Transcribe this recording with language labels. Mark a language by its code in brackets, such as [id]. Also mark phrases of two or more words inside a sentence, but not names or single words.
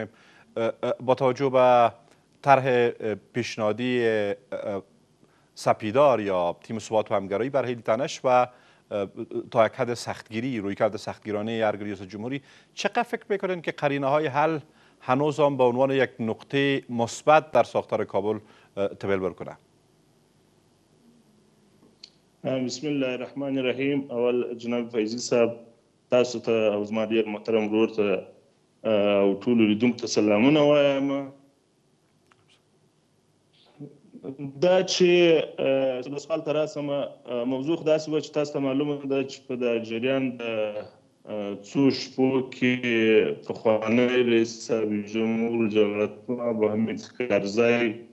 [fa] با توجه به طرح پیشنهادی سپیدار یا تیم ثبات و همگرایی بر حیل تنش و تا یک حد سختگیری، رویکرد سختگیرانه ارگ ریاست جمهوری، چقدر فکر میکنین که قرینه های حل هنوز هم به عنوان یک نقطه مثبت در ساختار کابل تبلور کنه؟ [ar] بسم الله الرحمن الرحیم. [ps] اول جناب فیضی صاحب، تاسو ته او زما ډیر محترم ورور ته او ټولو لیدونکو ته سلامونه وایم. دا چې د سوال ته راسم، موضوع خو داسې وه چې تاسو ته معلومه ده چې په د جریان د څو شپو کې پخوانی رئیس جمهور جمهوریت ابو حمید کرزی،